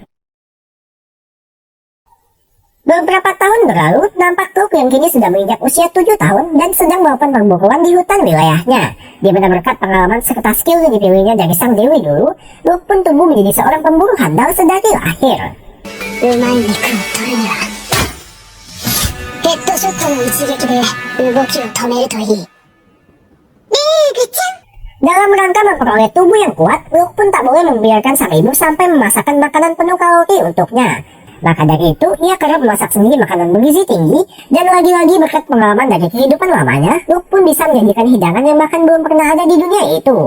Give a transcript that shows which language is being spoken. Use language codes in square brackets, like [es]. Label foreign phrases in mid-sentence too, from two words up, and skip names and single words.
[id] Beberapa tahun berlalu, nampak Luk yang kini sudah menginjak usia 7 tahun dan sedang melakukan perburuan di hutan wilayahnya. Di mana berkat pengalaman serta skill yang dipilihnya dari sang dewi dulu, Luk pun tumbuh menjadi seorang pemburu handal sedari lahir. [ja] うまい肉を取るにはヘッドショットの一撃で動きを止めるといい。 [id] Dalam rangka memperoleh tubuh yang kuat, Luk pun tak boleh membiarkan sang ibu sampai memasakkan makanan penuh kalori untuknya. Maka dari itu, ia kerap memasak sendiri makanan bergizi tinggi, dan lagi-lagi berkat pengalaman dari kehidupan lamanya, Luk pun bisa menyajikan hidangan yang bahkan belum pernah ada di dunia itu.